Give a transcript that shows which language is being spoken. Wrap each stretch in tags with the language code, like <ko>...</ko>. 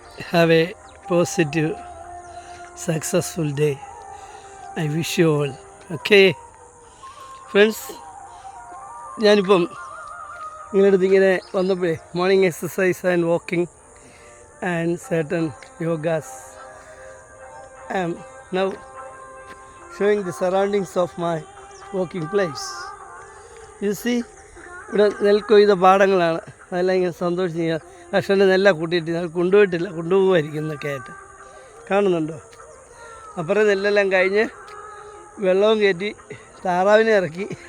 <en>Have a positive, successful day. I wish you all. Okay, friends.</en> <ml>ഞാനിപ്പം നിങ്ങളടുത്തിങ്ങനെ വന്നപ്പോഴേ</ml> <en>Morning exercise and walking and certain yogas. I am now showing the surroundings of my walking place. You see,</en> <ml>ഇവിടെ നെൽക്കൊയ്ത പാടങ്ങളാണ്. അതെല്ലാം ഇങ്ങനെ സന്തോഷിച്ച് കർഷകൻ്റെ നെല്ല കൂട്ടിയിട്ട് ഞങ്ങൾ കൊണ്ടുപോകുമായിരിക്കും എന്നൊക്കെ ആയിട്ട് കാണുന്നുണ്ടോ? അപ്പുറം നെല്ലെല്ലാം കഴിഞ്ഞ് വെള്ളവും കയറ്റി താറാവിനെ ഇറക്കി.</ml>